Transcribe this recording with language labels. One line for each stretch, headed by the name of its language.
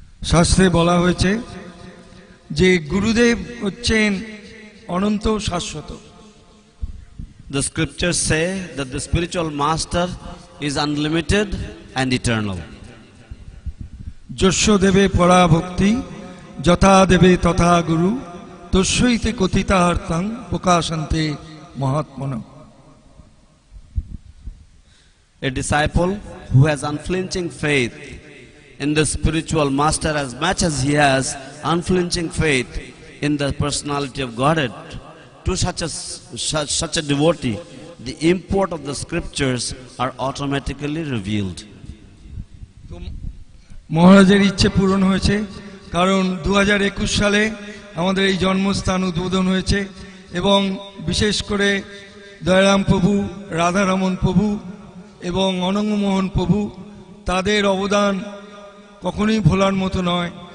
Bangla: শাস্ত্রে বলা হয়েছে যে গুরুদেব হচ্ছেন অনন্ত শাশ্বত।
English: The scriptures say that the spiritual master is unlimited and eternal.
Sanskrit: যস্য দেবে পরা ভক্তি যথা দেবে তথা গুরু তস্যৈতে কথিতার্থং প্রকাশন্তে মহাত্মনঃ।
English: A disciple who has unflinching faith in the spiritual master as much as he has unflinching faith in the personality of Godhead, to such a devotee, the import of the scriptures are automatically revealed.
Bangla: মহারাজের ইচ্ছে পূরণ হয়েছে, কারণ 2021 সালে আমাদের এই জন্মস্থান উদ্বোধন হয়েছে এবং বিশেষ করে দয়ারাম প্রভু, রাধারমণ প্রভু এবং অনঙ্গমোহন প্রভু, তাদের অবদান কখনোই ভোলার মতো নয়।